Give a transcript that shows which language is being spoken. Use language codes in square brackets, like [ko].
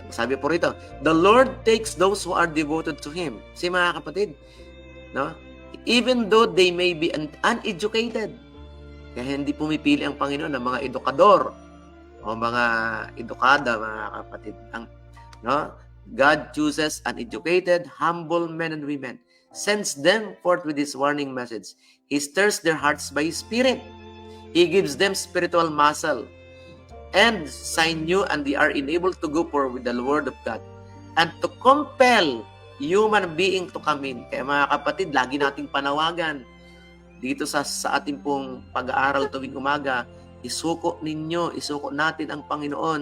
[tl] Sabi po rito, [en] the Lord takes those who are devoted to Him. [tl] Si mga kapatid, no? [en] Even though they may be uneducated. [tl] Kaya hindi pumipili ang Panginoon ng mga edukador o mga edukada, mga kapatid. No? [en] God chooses uneducated, humble men and women, sends them forth with His warning message. He stirs their hearts by His Spirit. He gives them spiritual muscle and sinew, and they are enabled to go forward with the Word of God and to compel human being to come in. [tl] Kaya mga kapatid, lagi nating panawagan dito sa ating pong pag-aaral tuwing umaga, isuko natin ang Panginoon.